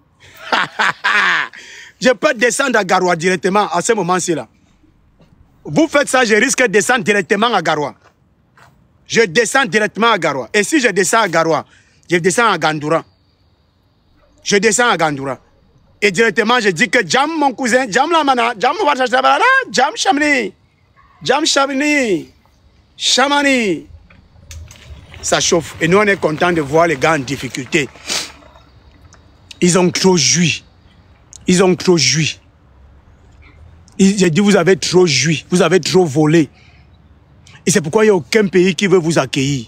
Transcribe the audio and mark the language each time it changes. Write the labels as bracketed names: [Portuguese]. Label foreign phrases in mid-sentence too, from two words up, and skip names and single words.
[French] Je peux descendre à Garoua directement à ce moment-ci là. Vous faites ça, je risque de descendre directement à Garoua. Je descends directement à Garoua. Et si je descends à Garoua, je descends à Gandoura. Je descends à Gandoura. Et directement, je dis que Jam, mon cousin, [Fula] Jam la mana, Jam Jam Chamni, Jam Chamni, Chamani. [French] Ça chauffe. Et nous, on est content de voir les gars en difficulté. Ils ont trop joui. Ils ont trop joui. J'ai dit, vous avez trop joui. Vous avez trop volé. Et c'est pourquoi il n'y a aucun pays qui veut vous accueillir.